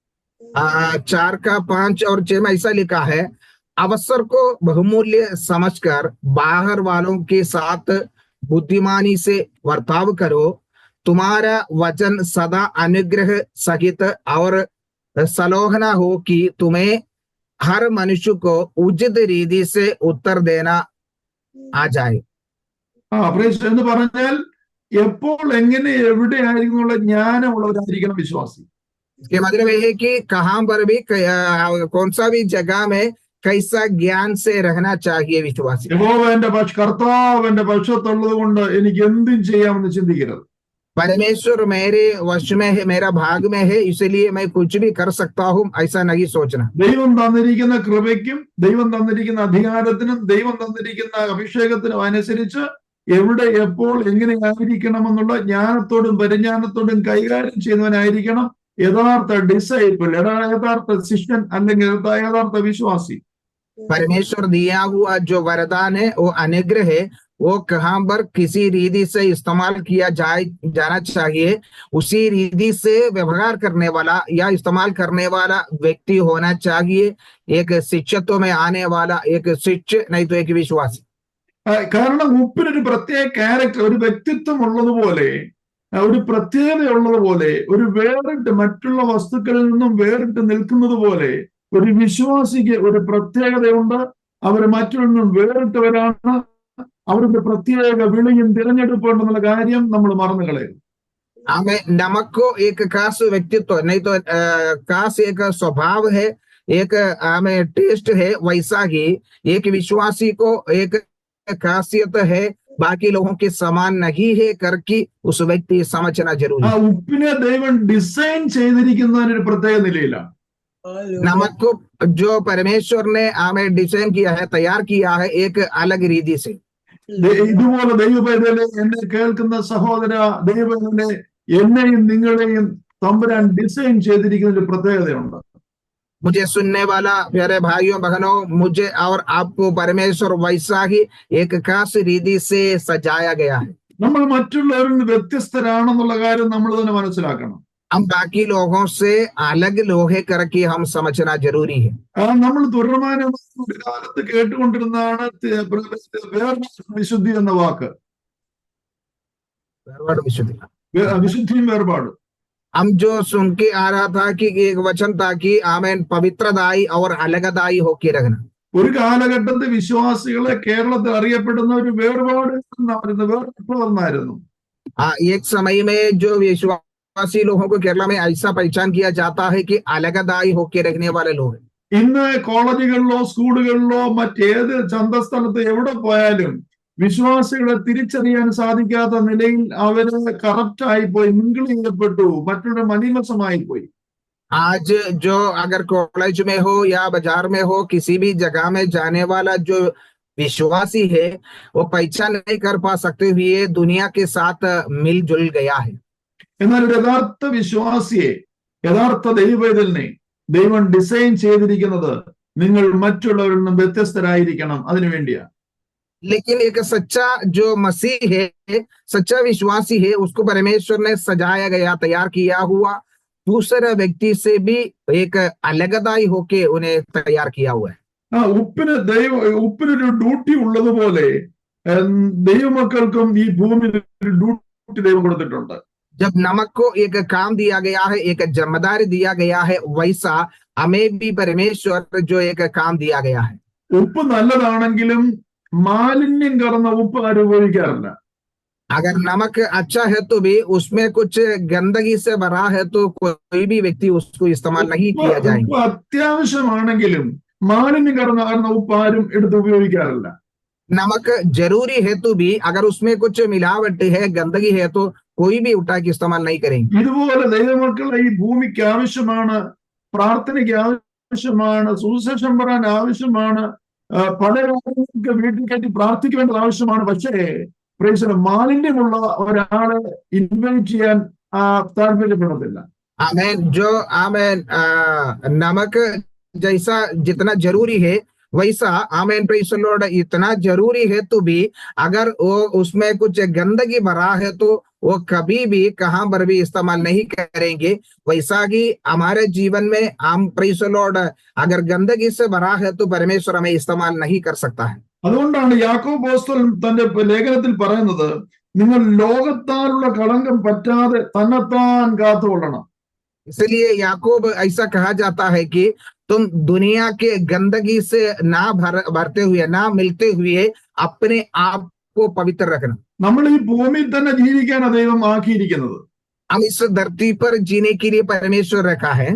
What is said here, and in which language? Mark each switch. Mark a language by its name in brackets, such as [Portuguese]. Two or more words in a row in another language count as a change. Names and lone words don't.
[Hindi] 4 का 5 और 6 में ऐसा लिखा है, अवसर को बहुमूल्य समझकर बाहर वालों के साथ बुद्धिमानी से वर्ताव करो। तुम्हारा वचन सदा अनुग्रह सहित और सलोहना हो कि तुम्हें हर मनुष्य को उचित रीति से उत्तर देना आ जाए. [Malayalam] പ്രൈസ് എന്ന് പറഞ്ഞാൽ എപ്പോൾ എങ്ങനെ എവിടെ ആയിരിക്കും എന്നുള്ള ജ്ഞാനമുള്ളവരായിരിക്കണം വിശ്വാസി. [Hindi] इसके मतलब ये है कि कहां पर भी कौन सा भी जगह में कैसा ज्ञान से रहना चाहिए विश्वासी. [Malayalam] കർത്താവ് എന്റെ പക്ഷത്തുള്ളത് കൊണ്ട് എനിക്ക് എന്തും ചെയ്യാമെന്ന് ചിന്തിക്കരുത്. [Hindi] परमेश्वर मेरे वश में है, मेरा भाग में है, इसलिए मैं कुछ भी कर सकता हूं, ऐसा नहीं सोचना. [Malayalam] ദൈവം തന്നിരിക്കുന്ന കൃപയ്ക്കും ദൈവം തന്നിരിക്കുന്ന അധികാരത്തിനും ദൈവം തന്നിരിക്കുന്ന അഭിഷേകത്തിനും അനുസരിച്ച് എവിടെ എപ്പോൾ എങ്ങനെ ആയിരിക്കണമെന്നുള്ള ജ്ഞാനത്തോടും പരിജ്ഞാനത്തോടും കൈകാര്യം ചെയ്യുന്നവനായിരിക്കണം യഥാർത്ഥ ഡിസൈപ്പിൾ, യഥാർത്ഥ ശിഷ്യൻ അല്ലെങ്കിൽ യഥാർത്ഥ വിശ്വാസി. [Hindi] परमेश्वर दिया हुआ जो वरदान है वो अनुग्रह है, वो कहां पर किसी रीति से इस्तेमाल किया जाना चाहिए, उसी रीति से व्यवहार करने वाला या इस्तेमाल करने वाला व्यक्ति होना चाहिए. एक शिष्यत्व में आने वाला एक शिष्य, नहीं तो एक विश्वासी. [Malayalam] കാരണം ഉപ്പിനൊരു പ്രത്യേക ക്യാരക്ടർ, ഒരു വ്യക്തിത്വം ഉള്ളതുപോലെ, ഒരു പ്രത്യേകത ഉള്ളതുപോലെ, ഒരു വേറിട്ട് മറ്റുള്ള വസ്തുക്കളിൽ നിന്നും വേറിട്ട് നിൽക്കുന്നത് പോലെ ഒരു വിശ്വാസിക്ക് ഒരു പ്രത്യേകതയുണ്ട്. അവർ മറ്റൊന്നും വേറിട്ടവരാണ്. അവരുടെ പ്രത്യേക വിളിയും തിരഞ്ഞെടുപ്പുണ്ടെന്നുള്ള കാര്യം നമ്മൾ മറന്നു കളയും. [Hindi] हमें नमक को एक खास व्यक्तित्व, नहीं तो खास एक स्वभाव है, एक हमें टेस्ट है, वैसा ही एक विश्वासी को एक खासियत है, बाकी लोगों के समान नहीं है करके उस व्यक्ति समझना जरूरी है. [Malayalam] ഉപ്പിനെ ദൈവം ഡിസൈൻ ചെയ്തിരിക്കുന്നതിന് ഒരു പ്രത്യേക നിലയിലാണ്. [Hindi] नमक को जो परमेश्वर ने हमें डिजाइन किया है, तैयार किया है एक अलग रीति से. [Malayalam] ഇതുപോലെ ദൈവപൈതലെ, എന്നെ കേൾക്കുന്ന സഹോദര, ദൈവപൈതലെ, എന്നെയും നിങ്ങളെയും തമ്പുരാൻ ഡിസൈൻ ചെയ്തിരിക്കുന്ന ഒരു പ്രത്യേകതയുണ്ട്. [Hindi] मुझे सुनने वाला प्यारे भाइयों बहनों, मुझे और आपको परमेश्वर वैसा ही एक खास रीति से सजाया गया है. [Malayalam] നമ്മൾ മറ്റുള്ളവരിൽ നിന്ന് വ്യത്യസ്തരാണെന്നുള്ള കാര്യം നമ്മൾ തന്നെ മനസ്സിലാക്കണം. [Hindi] हम बाकी लोगों से अलग लोहे करके हम समझना जरूरी है. [Malayalam] നമ്മൾ തുടർമാനം ഒരു കാലത്ത് കേട്ടുകൊണ്ടിരുന്നതാണ് വിശുദ്ധി എന്ന വാക്ക്. വിശുദ്ധിയും വേർപാടും. [Hindi] हम जो सुन के आ रहा था कि एक वचन था कि आमेन, पवित्रदाई और अलगदाई होके रहना. [Malayalam] ഒരു കാലഘട്ടത്തിൽ വിശ്വാസികളെ കേരളത്തിൽ അറിയപ്പെടുന്ന ഒരു വേർപാടുന്നായിരുന്നു. [Hindi] एक समय में जो विश्वासी लोगों को केरला में ऐसा पहचान किया जाता है कि अलगदाई होके रखने वाले लोग. [Malayalam] ഇന്ന് കോളേജുകളിലോ സ്കൂളുകളിലോ മറ്റേത് ചന്തസ്ഥലത്ത് എവിടെ പോയാലും വിശ്വാസികളെ തിരിച്ചറിയാൻ സാധിക്കാത്ത നിലയിൽ അവര് കറപ്റ്റ് ആയിപ്പോയി, മിങ്കിൾ ചെയ്യപ്പെട്ടു, മറ്റുള്ള മലീമസമായി പോയി. [Hindi] आज जो अगर कॉलेज में हो या बाजार में हो, किसी भी जगह में जाने वाला जो विश्वासी है वो पहचान नहीं कर पा सकते हुए दुनिया के साथ मिलजुल गया है. [Malayalam] എന്നാൽ ഒരു യഥാർത്ഥ വിശ്വാസിയെ, യഥാർത്ഥ ദൈവപൈതലിനെ ദൈവം ഡിസൈൻ ചെയ്തിരിക്കുന്നത് നിങ്ങൾ മറ്റുള്ളവരിൽ നിന്നും വ്യത്യസ്തരായിരിക്കണം, അതിനു വേണ്ടിയാ. [Hindi] लेकिन एक सच्चा जो मसीह है, सच्चा विश्वासी है, उसको परमेश्वर ने सजाया गया, तैयार किया हुआ दूसरे व्यक्ति से भी एक अलगदाई होके उन्हें तैयार किया हुआ है. [Malayalam] ഉപ്പിനൊരു ഡ്യൂട്ടി ഉള്ളതുപോലെ ദൈവമക്കൾക്കും ഈ ഭൂമിയിൽ ഒരു ഡ്യൂട്ടി ദൈവം കൊടുത്തിട്ടുണ്ട്. [Hindi] जब नमक को एक काम दिया गया है, एक जिम्मेदारी दिया गया है, वैसा हमें भी परमेश्वर जो एक काम दिया गया है. [Malayalam] ഉപ്പ് നല്ലതാണെങ്കിലും മാലിന്യം കലർന്ന ഉപ്പ് ആരും ഉപയോഗിക്കാറില്ല. [Hindi] अगर नमक अच्छा है तो भी उसमें कुछ गंदगी से भरा है तो कोई भी व्यक्ति उसको इस्तेमाल नहीं किया जाएगा. [Malayalam] ഉപ്പ് അത്യാവശ്യമാണെങ്കിലും മാലിന്യം കലർന്ന ഉപ്പ് ആരും എടുത്ത് ഉപയോഗിക്കാറില്ല. [Hindi] नमक जरूरी है तो भी अगर उसमें कुछ मिलावट है, गंदगी है, तो कोई भी उठा के इस्तेमाल नहीं करेंगे. [Malayalam] ഇതുപോലെ ദൈവമക്കളെ ഈ ഭൂമിക്ക് ആവശ്യമാണ്, പ്രാർത്ഥനയ്ക്ക് ആവശ്യമാണ്, സുവിശേഷം പറയാൻ ആവശ്യമാണ്, പല കാര്യങ്ങൾക്ക് വീട്ടിൽ കയറ്റി പ്രാർത്ഥിക്കേണ്ടത് ആവശ്യമാണ്. പക്ഷേ മാലിന്യമുള്ള ഒരാളെ ഇൻവൈറ്റ് ചെയ്യാൻ താല്പര്യപ്പെടത്തില്ല. [Hindi] आमेन. जो आमेन, नमक जैसा जितना जरूरी है वैसा आमेन [English] praise the Lord [Hindi] इतना जरूरी है तो भी अगर वो उसमें कुछ गंदगी भरा है तो वो कभी भी कहां पर भी इस्तेमाल नहीं करेंगे. वैसा ही हमारे जीवन में हम [English] praise the Lord [Hindi] अगर गंदगी से भरा है तो परमेश्वर हमें इस्तेमाल नहीं कर सकता है. [Malayalam] അതുകൊണ്ടാണ് യാക്കോബ് അപ്പോസ്തലൻ തന്റെ ലേഖനത്തിൽ പറയുന്നത്, നിങ്ങൾ ലോകത്താലുള്ള കളങ്കം പറ്റാതെ തന്നെത്താൻ കാത്തുകൊള്ളണം. [Hindi] इसलिए याकूब ऐसा कहा जाता है कि तुम दुनिया के गंदगी से ना भरते हुए, ना मिलते हुए अपने आप को पवित्र रखना। [Malayalam] നമ്മൾ ഈ ഭൂമിയിൽ തന്നെ ജീവിക്കാനാണ് ദൈവം ആക്കിയിരിക്കുന്നത്. [Hindi] हम इस धरती पर जीने के लिए परमेश्वर रखा है।